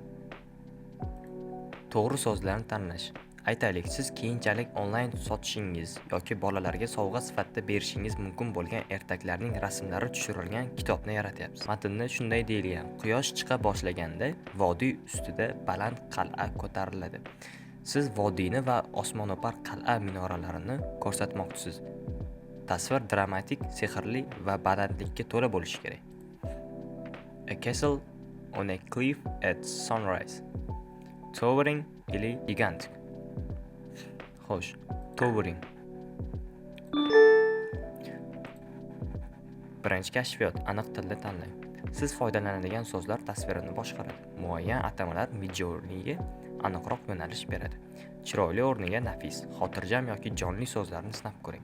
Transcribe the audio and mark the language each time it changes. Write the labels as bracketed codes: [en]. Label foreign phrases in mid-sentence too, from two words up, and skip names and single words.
[uz] To'g'ri so'zlarni tanlash. Aytaylik, siz keyinchalik onlayn sotishingiz yoki bolalarga sovg'a sifatida berishingiz mumkin bo'lgan ertaklarning rasmlari tushirilgan kitobni yaratyapsiz. Matnda shunday deyilgan: Quyosh chiqa boshlaganda vodiy ustida baland qal'a ko'tariladi. Siz vodiyni va osmono'par qal'a minoralarini ko'rsatmoqchisiz. Tasvir dramatik, sehrli va balandlikka to'la bo'lishi kerak. [en] A castle on a cliff at sunrise. Towering ili gigantic. [uz] Xo'sh, towering. Birinchi kashfiyot: aniq tilda tanlang. Siz foydalanadigan so'zlar tasvirini boshqaradi. Muayyan atamalar Midjourneyga aniqroq yo'nalish beradi. Chiroyli o'rniga nafis, xotirjam yoki jonli so'zlarni sinab ko'ring.